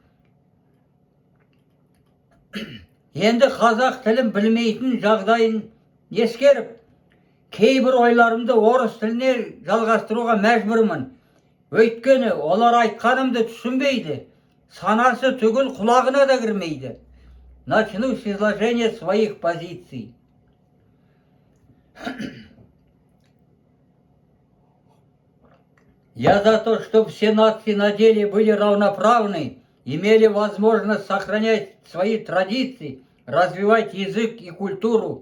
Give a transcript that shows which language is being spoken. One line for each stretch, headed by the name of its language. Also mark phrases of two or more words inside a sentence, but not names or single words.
Kazakh: Енді қазақ тілін білмейтін жағдайын ескеріп, кейбір ойларымды орыс тіліне жалғастыруға мәжбүрмін. Өйткені олар айтқанымды түсінбейді, санасы түгіл құлағына да кірмейді.
Russian: Начну с изложения своих позиций. Я за то, чтобы все нации на деле были равноправны, имели возможность сохранять свои традиции, развивать язык и культуру.